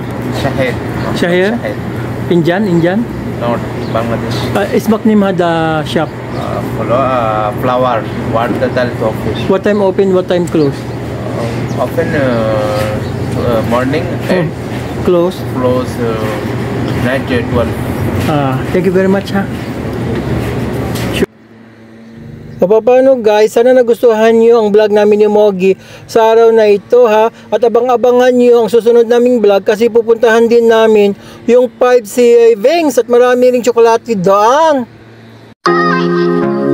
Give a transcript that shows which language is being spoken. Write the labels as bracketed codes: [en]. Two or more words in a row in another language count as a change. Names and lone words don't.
[en] Shahid. Shahir? Indian? North Bangladesh. Ismak ni Mada shop. Flower. One total to office. What time open, what time close? Open morning and Close. close night at 12. Thank you very much, ha. [tl] So, paano guys, sana nagustuhan nyo ang vlog namin ni Mogi sa araw na ito, ha. At abang-abangan nyo ang susunod naming vlog kasi pupuntahan din namin yung 5 savings at marami ring tsokolate doon.